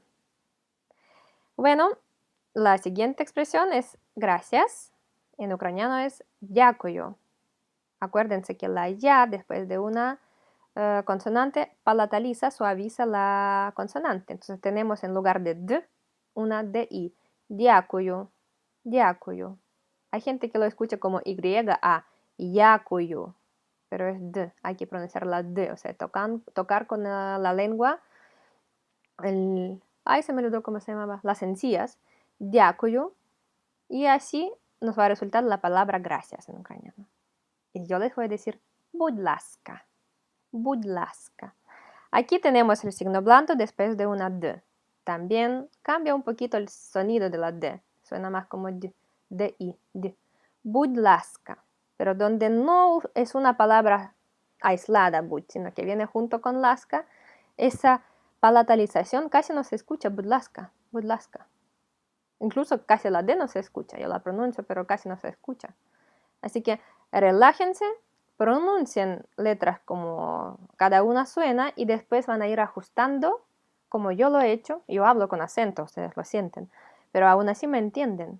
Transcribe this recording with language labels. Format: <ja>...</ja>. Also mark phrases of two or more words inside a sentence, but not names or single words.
<es>Bueno, la siguiente expresión es gracias. En ucraniano es дякую. Acuérdense que la ya después de una consonante palataliza, suaviza la consonante. Entonces tenemos en lugar de d una di.</es> <uk>Дякую, дякую.</uk> <es>Hay gente que lo escucha como y-a, дякую, pero es d. Hay que pronunciar la d, o sea, tocar con la lengua, se me olvidó cómo se llamaba, las encías, дякую, y así nos va a resultar la palabra gracias en ucraniano. Y yo les voy a decir</es> <uk>будь ласка, будь ласка.</uk> <es>Aquí tenemos el signo blando después de una d. También cambia un poquito el sonido de la d. Suena más como d, d-i,</es> <uk>d. Будь ласка.</uk> <es>Pero donde no es una palabra aislada, будь, sino que viene junto con ласка, esa palatalización casi no se escucha,</es> <uk>будь ласка, будь ласка.</uk> <es>Incluso casi la d no se escucha. Yo la pronuncio, pero casi no se escucha. Así que relájense, pronuncien letras como cada una suena y después van a ir ajustando como yo lo he hecho, yo hablo con acento, ustedes lo sienten, pero aún así me entienden.</es>